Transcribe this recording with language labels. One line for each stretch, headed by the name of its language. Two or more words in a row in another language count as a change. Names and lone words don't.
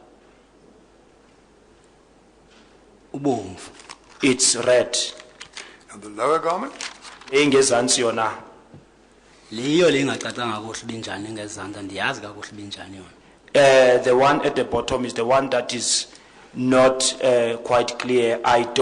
Xhosa: Ubomvu.
English: It's red. And the lower garment?
Xhosa: Engezantsi yona. Leyo lengacacanga kakuhle binjani ngezantsi ndiyazi kakuhle binjani yona.
English: The one at the bottom is the one that is not quite clear.